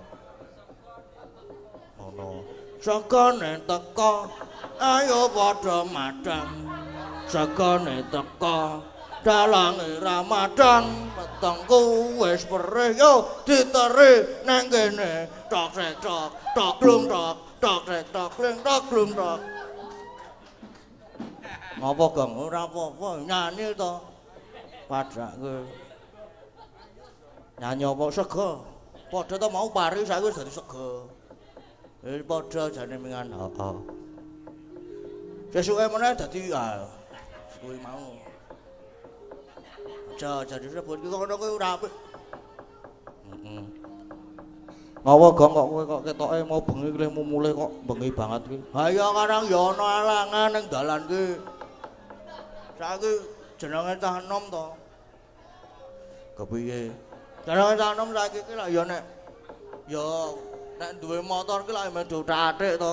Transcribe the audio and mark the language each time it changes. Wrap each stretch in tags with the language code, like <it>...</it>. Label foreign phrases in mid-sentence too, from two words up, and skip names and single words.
<jv>ngono sakane teka ayo padha madang sakane teka dalange Ramadan petengku wis perih yo diteri nang kene tok sek tok tok glung tok tok sek tok glung tok glung tok ngopo Gong ora apa-apa nyanyi to padake nyanyi apa sego padha to mau pari saiki wis dadi sego padha jane mingan heeh sesuke meneh dadi kuwi mau aja jadi sebut ki ngono kuwi ora apik heeh ngopo Gong kok kowe kok ketoke mau bengi ki mulai kok bengi banget ki ha iya kadang ya ana alangan ning dalan ki saiki jenenge cah enom to kepiye jenenge cah enom saiki ki lak ya nek duwe motor ki lak medu tatik to</jv>